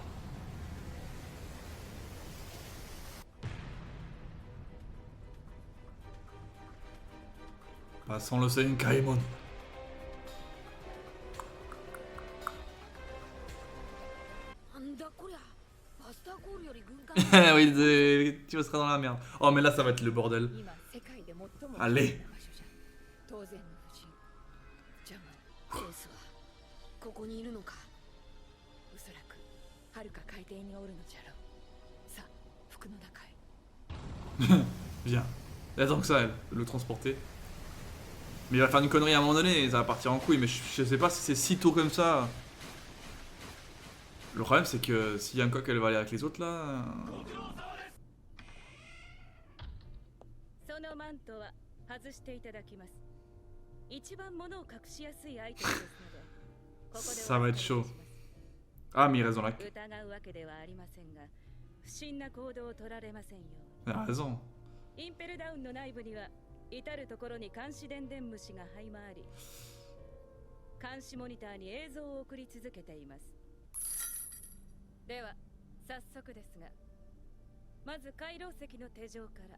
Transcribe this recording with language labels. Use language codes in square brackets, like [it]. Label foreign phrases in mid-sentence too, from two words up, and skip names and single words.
[fr] Passons le Senkaimon. Oui, tu seras dans la merde. Oh, mais là, ça va être le bordel. Allez. [ja] ここにいるのか。おそらく遥か海底におるのじゃろう。さあ、服の中へ。 [fr] Viens. Il attend que ça, elle, de le transporter. Mais il va faire une connerie à un moment donné et ça va partir en couille. Mais je sais pas si c'est si tôt comme ça. Le problème, c'est que s'il y a un coq, elle va aller avec les autres là. [ja] そのマントは外していただきます。一番物を隠しやすいアイテムですので。 [fr] Ça va être chaud. Ah, mais il reste dans la queue. Il a raison. [ja] インペルダウンの内部には至る所に監視電電虫が這い回り、監視モニターに映像を送り続けています。では早速ですが、まず回廊石の手錠から。